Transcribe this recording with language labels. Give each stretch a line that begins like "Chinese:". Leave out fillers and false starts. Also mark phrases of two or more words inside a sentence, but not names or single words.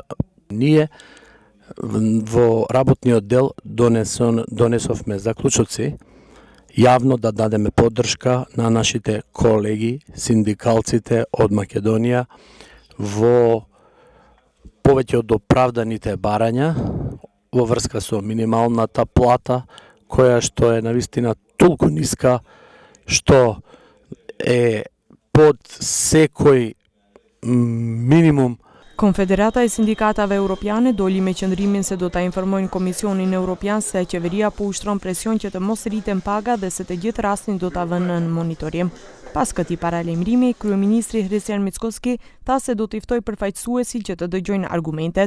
Macedonian: Ние во работниот дел донесовме заклучоци јавно да дадеме поддршка на нашите колеги, синдикалците од Македонија во повеќе од оправданите барања во врска со минималната плата, која што е навистина толку ниска што е под секој minimum.
Albanian: Konfederata e Sindikatave Evropiane doli me qëndrimin se do ta informojnë Komisionin Evropian se qeveria po ushtron presion që të mos rriten paga dhe se të gjithë rastin do ta vënë në monitorim. Pas këtij paralajmërimi, kryeministri Hristijan Mickoski tha se do të ftoj përfaqësuesi që të dëgjojnë argumentet.